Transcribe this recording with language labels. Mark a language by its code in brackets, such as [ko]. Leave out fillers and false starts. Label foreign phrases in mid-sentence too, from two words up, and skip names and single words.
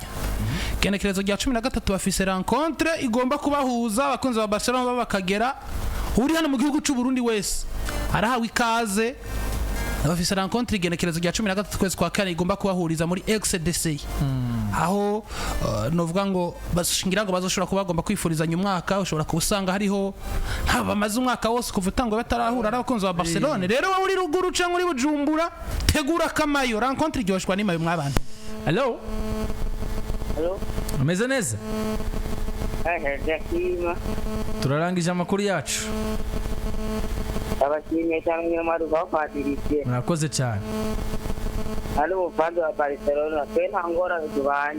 [rn] kenekerezo rya 13 bafise rencontre igomba kubahuza abakunzi ba Barcelone babakagera uri hano mu gihugu cy'u Burundi wese arahawe ikaze abafise rencontre igenekerezo rya 13 kwezi kwa kane igomba kubahuriza muri XDC aho novuga ngo bashingira ngo bazoshobora kuba bagomba kwifurizanya umwaka ushobora kubusanga hariho bamaze umwaka wose kuva utangwa batarahura n'abakunzi ba Barcelone. Rero uri ruguru cyangwa uri Bujumbura tegura kamayo rencontre iryoshwa n'imayo mw'abantu. Hello umeze neza? Dakima turarangije amakuru yacu abashimye cyangwa nyamara bafatirije murakoze cyane. ari umufana wa Barcelona twe nta ngora tubanye